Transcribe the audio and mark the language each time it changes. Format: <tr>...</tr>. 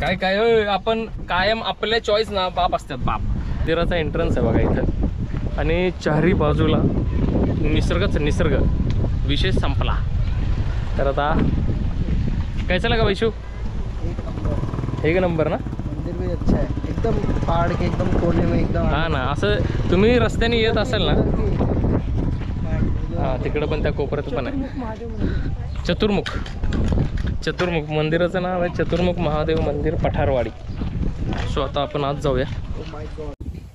<mr>काय काय आपण कायम आपल्या चॉईस ना बाप असतात बाप. मंदिराचा एंट्रन्स आहे बघा इथं, आणि चारी बाजूला निसर्गच निसर्ग. विषय संपला. तर आता काय चला का वैशू, एक नंबर ना.</mr> <hi>मंदिर भी अच्छा है, एकदम पहाड़ के एकदम कोने में एकदम.</hi> <mr>हा ना, असं तुम्ही रस्त्याने येत असाल ना, हा तिकडं पण त्या कोपऱ्यात पण आहे चतुर्मुख. चतुर्मुख मंदिराचं नाव आहे चतुर्मुख महादेव मंदिर, पठारवाडी. सो आता आपण आज जाऊया.</mr>